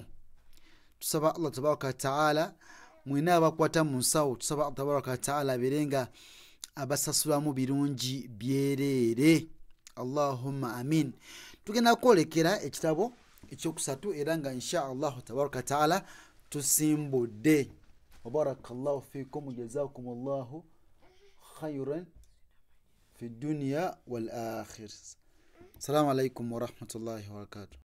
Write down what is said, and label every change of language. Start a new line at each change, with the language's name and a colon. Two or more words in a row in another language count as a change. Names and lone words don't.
Ganda: Tusaba
Arabic: الله تبارك تعالى
Ganda: mwina abakwata mu nsawo, tusaba
Arabic: الله تبارك تعالى
Ganda: abeere nga abasasulamu birungi byereere,
Arabic: اللهم آمين.
Ganda: Tugenda kwolekera ekitabo ekyokusatu era nga
Arabic: إن شاء الله تبارك تعالى
Ganda: tusimbudde.
Arabic: وبارك الله فيكم جزاكم الله خيرا في دنيا والآخر. السلام عليكم ورحمة الله وبركاته.